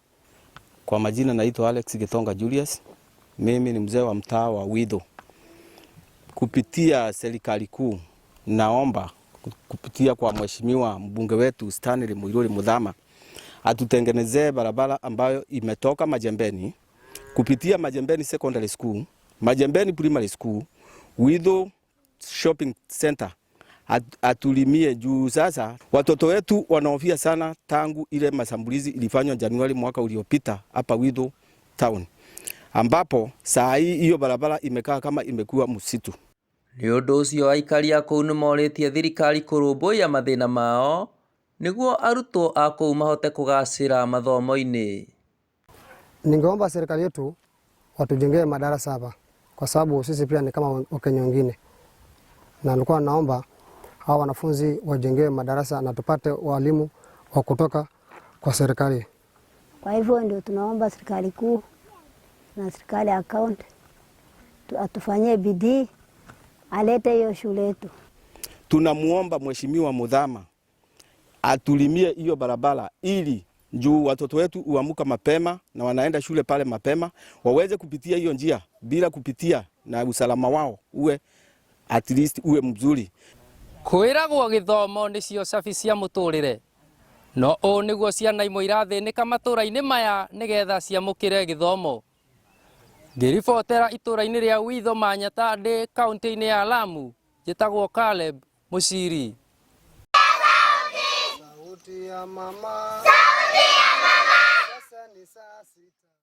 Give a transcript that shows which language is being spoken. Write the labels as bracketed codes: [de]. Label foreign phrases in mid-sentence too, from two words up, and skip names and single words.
[sw] Kwa majina naitwa Alex Gitonga Julius. Mimi ni mzee wa mtaa wa Witho. Kupitia serikali kuu, naomba kupitia kwa mheshimiwa mbunge wetu Stanley Muiruri Muthama atutengenezee barabara ambayo imetoka Majembeni kupitia Majembeni Secondary School, Majembeni Primary School, Witho Shopping Center, atulimie juu. Sasa watoto wetu wanaofia sana tangu ile masambulizi ilifanywa Januari mwaka uliopita hapa Witho Town, ambapo saa hii hiyo barabara imekaa kama imekuwa msitu. [ki] Nĩ ũndũ ũcio aikari a kũu nĩ morĩtie thirikari kũrũmbũiya mathĩna mao nĩguo arutwo a kũu mahote kũgacĩra mathomo-inĩ. [sw] Ningeomba serikali yetu watujengee madarasa hapa, kwa sababu sisi pia ni kama Wakenya wengine. Na nilikuwa naomba hawa wanafunzi wajengewe madarasa na tupate walimu wa kutoka kwa serikali. Kwa hivyo ndio tunaomba serikali kuu na serikali ya kaunti atufanyie bidii, alete hiyo shule yetu. Tunamuomba mheshimiwa Muthama atulimie hiyo barabara ili juu watoto wetu uamuka mapema na wanaenda shule pale mapema, waweze kupitia hiyo njia bila kupitia, na usalama wao uwe [en] at least [sw] uwe mzuri. [ki] Kwĩragwo gĩthomo nĩcio cabi cia mũtũrĩre, no ũũ nĩguo ciana imwe irathĩnĩka matũra-inĩ maya nĩgetha ciamũkĩre gĩthomo. Ngĩribotera itũra-inĩ rĩa Witho Manyata ndĩ kaunti-inĩ ya Lamu, njĩtagwo Caleb Muciri. [sw] Sauti ya mama, sauti ya mama, sasa ni saa 6.